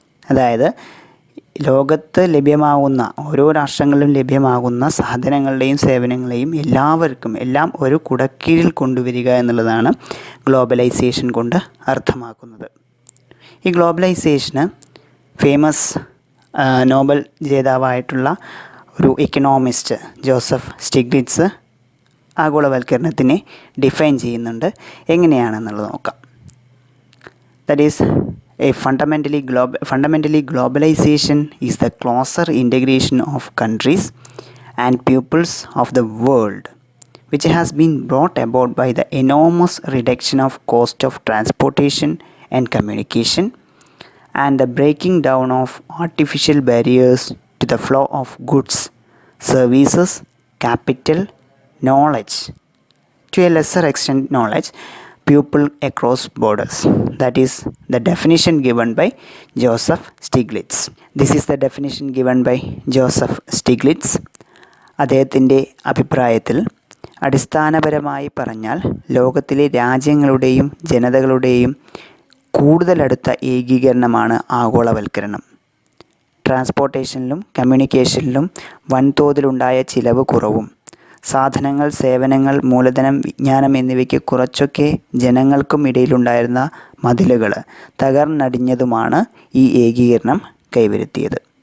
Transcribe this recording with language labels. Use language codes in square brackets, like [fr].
[ml] അതായത് ലോകത്ത് ലഭ്യമാകുന്ന, ഓരോ രാഷ്ട്രങ്ങളിലും ലഭ്യമാകുന്ന സാധനങ്ങളുടെയും സേവനങ്ങളെയും എല്ലാം ഒരു കുടക്കീഴിൽ കൊണ്ടുവരിക എന്നുള്ളതാണ് ഗ്ലോബലൈസേഷൻ കൊണ്ട് അർത്ഥമാക്കുന്നത്. ഈ ഗ്ലോബലൈസേഷന് ഫേമസ് നോബൽ ജേതാവായിട്ടുള്ള ഒരു എക്കണോമിസ്റ്റ് ജോസഫ് സ്റ്റിഗ്ലിറ്റ്സ് ആഗോളവൽക്കരണത്തിനെ ഡിഫൈൻ ചെയ്യുന്നുണ്ട്. എങ്ങനെയാണെന്നുള്ളത് നോക്കാം. [en] That is fundamentally globalization is the closer integration of countries and peoples of the world, which has been brought about by the enormous reduction of cost of transportation and communication and the breaking down of artificial barriers to the flow of goods, services, capital, knowledge, to a lesser extent knowledge, people across borders. That is the definition given by Joseph Stiglitz. This is the definition given by Joseph Stiglitz. [ml] അദ്ദേഹത്തിൻ്റെ അഭിപ്രായത്തിൽ അടിസ്ഥാനപരമായി പറഞ്ഞാൽ ലോകത്തിലെ രാജ്യങ്ങളുടെയും ജനതകളുടെയും കൂടുതലടുത്ത ഏകീകരണമാണ് ആഗോളവൽക്കരണം. ട്രാൻസ്പോർട്ടേഷനിലും കമ്മ്യൂണിക്കേഷനിലും വൻതോതിലുണ്ടായ ചിലവ് കുറവും സാധനങ്ങൾ, സേവനങ്ങൾ, മൂലധനം, വിജ്ഞാനം എന്നിവയ്ക്ക് കുറച്ചൊക്കെ ജനങ്ങൾക്കും ഇടയിലുണ്ടായിരുന്ന മതിലുകൾ തകർന്നടിഞ്ഞതുമാണ് ഈ ഏകീകരണം കൈവരുത്തിയത്.